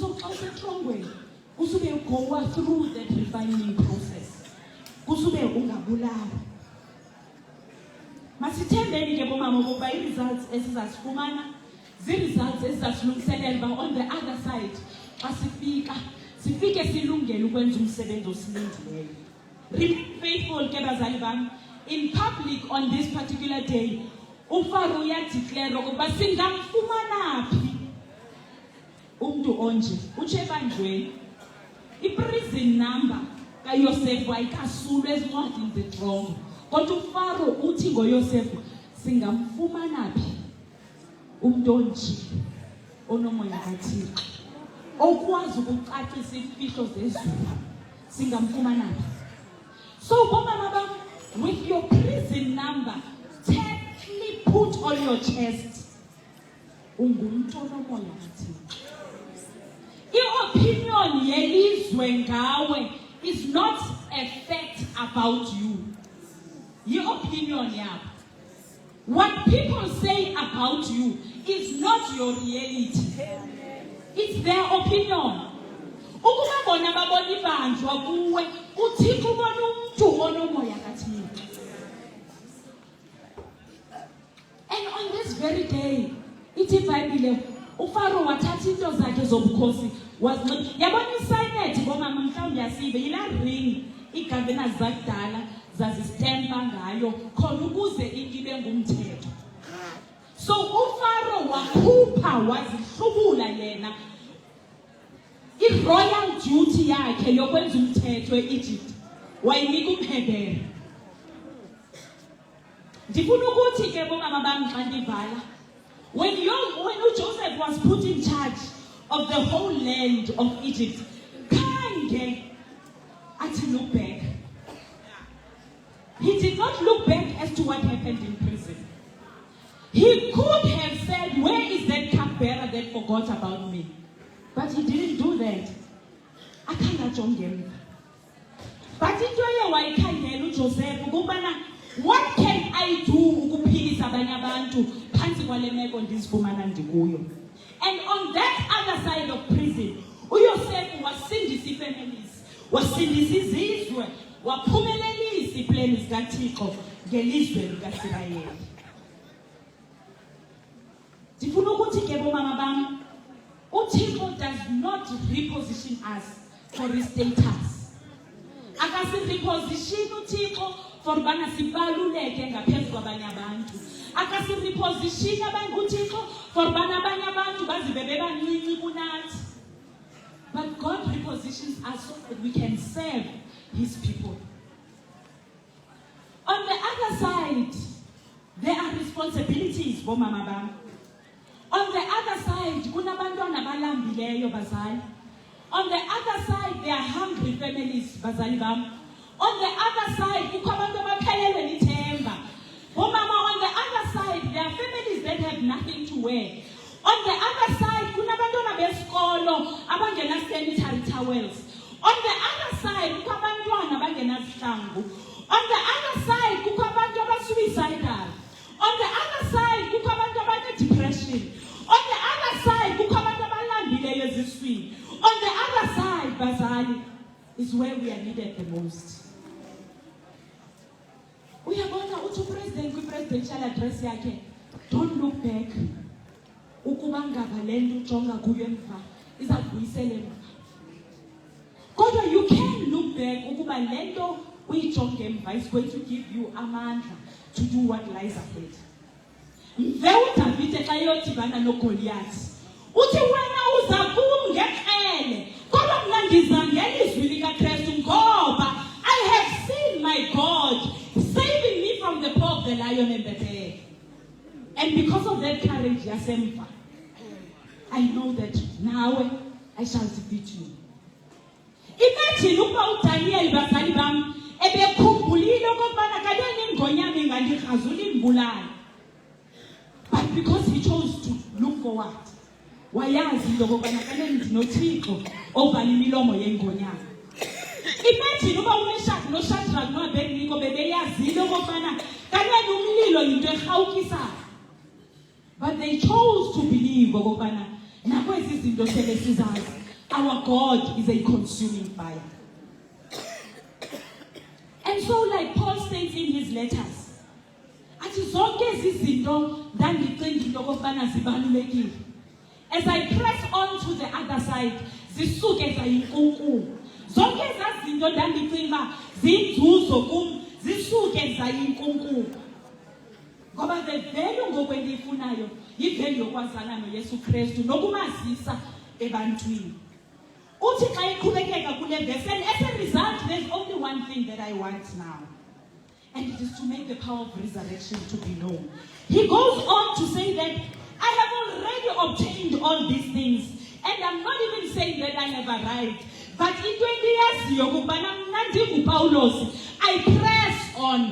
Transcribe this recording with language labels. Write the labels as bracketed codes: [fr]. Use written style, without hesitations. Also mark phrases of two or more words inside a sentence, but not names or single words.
[en] And so [xh] xa usetrongweni Usube [en] go through that refining process. [xh] Usube ungabulawa. Masithembeni ke bomama ukuba results esizasifumana results ezizasilungiselela [en] on the other side [xh] xa sifike silungele ukwenza umsebenzi osilindileyo. [en] Remain faithful [xh] ke bazali bami. [en] In public on this particular day, [xh] uFaro uyadeclare ukuba singamfumana phi umuntu onje uchebanjweni. I-prison number kaYosefu ayikasulwe ezincwadini zeTrongo. Kodwa uFaro uthi ngoYosefu singamfumana phi umuntu onje onomoya kaThixo okwazi ukucacisa imfihlo zezulu singamfumana phi. So bomama bam, [en] with your prison number tightly put on your chest, [xh] ungumuntu onomoya kaThixo. I-opinion yelizwe ngawe [en] is not a fact about you. Your opinion yakho. What people say about you is not your reality. It's their opinion. [xh] Ukuba bona babona ibanjwa kuwe, uThixo ubona umuntu onomoya kaThixo. [en] And on this very day, [xh] ithi iBhayibhile uFaro wathatha into zakhe zobukhosi yabona isignet bomama mhlawumbe yasibe yila ring igovernors zakudala zazistempa ngayo khona ukuze ibe ngumthetho. So uFaro wakhupha wazihlubula yena i- [en] royal duty [xh] yakhe yokwenza umthetho eEgypt wayinika uMhebere. Ndifuna ukuthi ke bomama bami xa ndivala, [en] when Joseph was put in charge of the whole land of Egypt, [xh] khange athi [en] look back. He did not look back as to what happened in prison. He could have said, where is that cupbearer that forgot about me? But he didn't do that. [xh] Akangajonge. But into ye wayikhangela uJoseph ukubana, [en] what can I do [xh] ukuphilisa abanye abantu phansi kwale meko ndizifumana ndikuyo? [en] And on that other side of prison, [xh] uYoseph wasindisa ifamilies, wasindisa izizwe, waphumelelisa iplani zikaThixo ngelizwe likaSirayeli. Ndifuna ukuthi ke bomama bami, [en] uThixo does not reposition us for his status. [xh] Akasireposition uThixo for bana sibaluleke ngaphezulu kwabanye abantu. Akasireposition abantu uThixo for bana abanye abantu bazibe bebancinci kunathi. [en] But God repositions us so that we can serve his people. On the other side, there are responsibilities [xh] bomama bami. [en] On the other side, [xh] kunabantwana balambileyo bazali. [en] On the other side, there are hungry families [xh] bazali bam. [en] On the other side, [xh] kukho abantu abaphelelwe lithemba. Bomama, [en] on the other side, there are families that have nothing to wear. On the other side, [xh] kunabantwana besikolo abangena sanitary towels. [en] On the other side, [xh] kukho abantwana abangenazihlangu. [en] On the other side, [xh] kukho abantu abasuicidal. [en] On the other side, [xh] kukho abantu abane-depression. [en] On the other side, [xh] kukho abantu abalambileyo eziswini. [en] On the other side, bazali, is where we are needed the most. [xh] Uyabona uthi upresident kwi- [en] presidential address [xh] yakhe, [en] don't look back. [xh] Ukuba ngaba lento ujonga kuyo emva izakubuyisela emva. [en] Kodwa you can look back [xh] ukuba lento uyijonge emva [en] is going to give you amandla to do what lies ahead. [xh] Mve uDavide xa yodibana noGoliath, uthi wena uza kum ngekrele kodwa mna ndiza ngelizwi likaKristu ngoba [en] I have seen my God saving me from the paw of the lion and the bear. And because of that courage yasemva, I know that now I shall defeat you. [xh] Imagine ukuba uDaniel bazali bam ebekhumbulile okubana kanene ingonyama ingandikrazula imbulala. [en] But because he chose to look forward, [xh] wayazi into okubana kanene ndinoThixo ovala imilomo yengonyama. Imagine uba uMeshaki noShadrach noAbednego bebeyazile okubana kanene umlilo yinto erhawukisayo. [en] But they chose to believe [xh] okubana nakwezi zinto sele sizazi [en] Our God is a consuming fire. And so, like Paul states in his letters, as I press on to the other side, [xh] zisuke zayinkunkulu. Zonke ezazinto ndandicinga uba zinzuzo kum zisuke zayinkunkulu. Ngoba [en] the value [xh] ngokwendiyifunayo yivalue yokwazana noYesu Kristu nokumazisa ebantwini. Uthi xa iqhubekeka kule [en] verse, and as a result, there's only one thing that I want now. And it is to make the power of resurrection to be known. He goes on to say that I have already obtained all these things. And I'm not even saying that I have arrived. But in 20 years, I press on.